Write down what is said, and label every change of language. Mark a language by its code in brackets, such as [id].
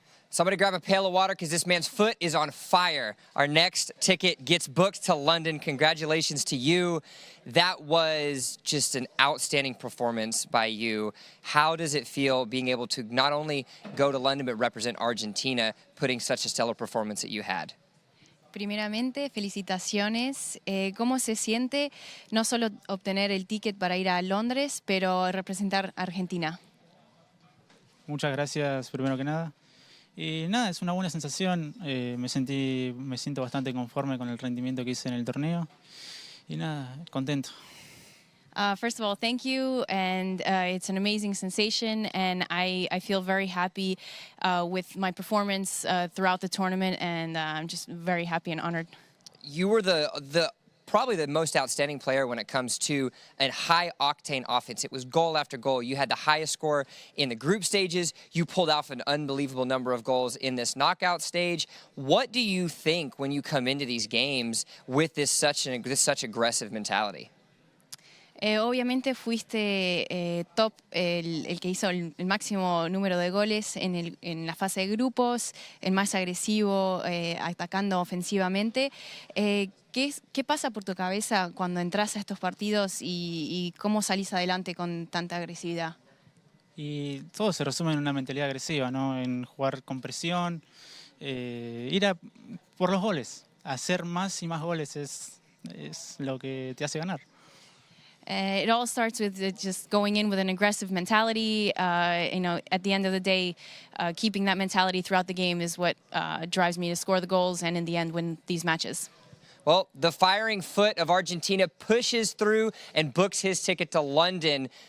[en] Somebody grab a pail of water because this man's foot is on fire. Our next ticket gets booked to London. Congratulations to you. That was just an outstanding performance by you. How does it feel being able to not only go to London but represent Argentina, putting such a stellar performance that you had? [es] Primeramente, felicitaciones. ¿Cómo se siente no solo obtener el ticket para ir a Londres, pero representar a Argentina? Muchas gracias, primero que nada. Y nada, es una buena sensación. Me siento bastante conforme con el rendimiento que hice en el torneo. Y nada, contento. [en] First of all, thank you, and it's an amazing sensation, and I feel very happy with my performance throughout the tournament, and I'm just very happy and honored. You were probably the most outstanding player when it comes to a high-octane offense. It was goal after goal. You had the highest score in the group stages. You pulled off an unbelievable number of goals in this knockout stage. What do you think when you come into these games with this such aggressive mentality? [es] Obviamente fuiste top, el que hizo el máximo número de goles en la fase de grupos, el más agresivo, atacando ofensivamente. ¿Qué pasa por tu cabeza cuando entras a estos partidos y cómo salís adelante con tanta agresividad? Y todo se resume en una mentalidad agresiva, ¿no? En jugar con presión, ir por los goles. Hacer más y más goles es lo que te hace ganar. [en] It all starts with just going in with an aggressive mentality. At the end of the day, keeping that mentality throughout the game is what drives me to score the goals and in the end win these matches. Well, the firing foot of Argentina pushes through and books his ticket to London.